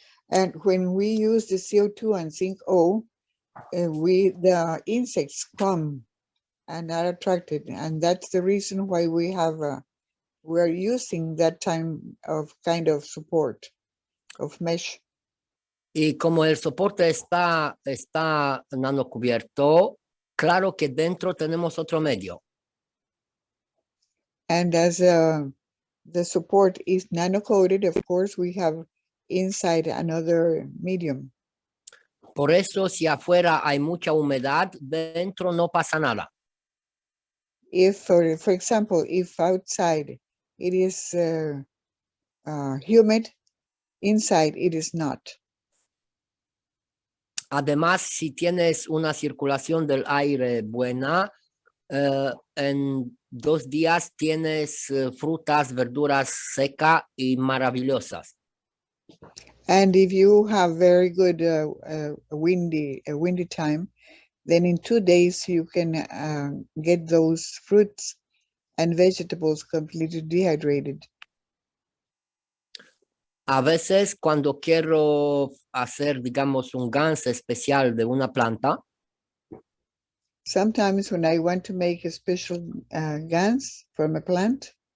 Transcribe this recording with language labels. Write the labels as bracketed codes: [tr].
[en] And when we use the CO2 and zinc O, the insects come and are attracted, and that's the reason why we're using that kind of support of mesh. [es] Y como el soporte está nanocubierto, claro que dentro tenemos otro medio. [en] And as the support is nano-coated, of course, we have inside another medium. [es] Por eso, si afuera hay mucha humedad, dentro no pasa nada. [en] If, for example, if outside it is humid, inside it is not. [es] Además, si tienes una circulación del aire buena, en 2 días tienes frutas, verduras secas y maravillosas. [en] And if you have very good windy time, then in 2 days you can get those fruits and vegetables completely dehydrated. [es] A veces cuando quiero hacer, digamos, un ganso especial de una planta, [en] sometimes when I want to make a special gans from a plant,